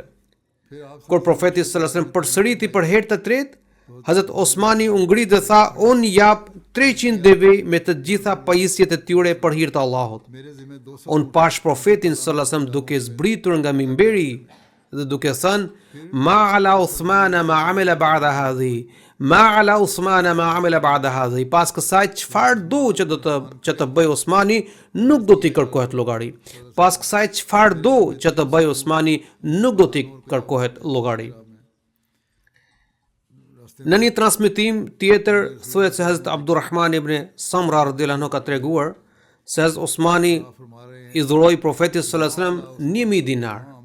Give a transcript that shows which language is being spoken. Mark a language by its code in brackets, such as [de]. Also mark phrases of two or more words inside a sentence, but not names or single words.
[sq] Kur profeti [ar] صلى الله عليه وسلم [sq] përsëriti për herë të tretë, Hazret Osmani u ngrit dhe tha, unë jap 300 deve me të gjitha pajisjet e tyre për hir të Allahut. Unë pash profetin [ar] صلى الله عليه وسلم [sq] duke zbritur nga mimberi dhe duke thënë [ar] ما على عثمان ما عمل بعد هذه, ما على عثمان ما عمل بعد هذه, [sq] pas kësaj çfarë do që të bëj Osmani nuk do t'i kërkohet llogari. Pas kësaj çfarë do që të bëj Osmani nuk do t'i kërkohet llogari. Në një transmetim tjetër thuhet se Hazrat Abdurrahman ibn Samra [ar] رضي الله عنه [sq] ka treguar se Hazrat Osmani i dhuroi profetit [ar] صلى الله عليه وسلم [sq] 1000 dinar.